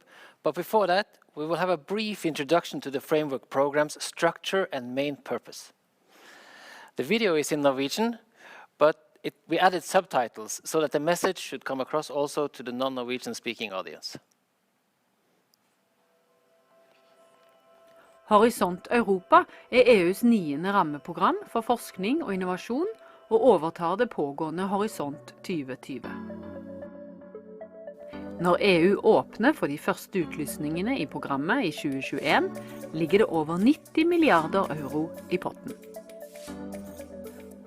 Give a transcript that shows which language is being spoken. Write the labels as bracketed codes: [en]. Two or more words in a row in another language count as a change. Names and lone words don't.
[en] But before that, we will have a brief introduction to the framework program's structure and main purpose. The video is in Norwegian, but we added subtitles so that the message should come across also to the non-Norwegian speaking audience. [no] Horizon Europa EUs 9. rammeprogram for forskning og innovasjon og overtar det pågående Horisont 2020. Når EU åpner for de første utlysningene i programmet i 2021, ligger det over 90 milliarder euro i potten.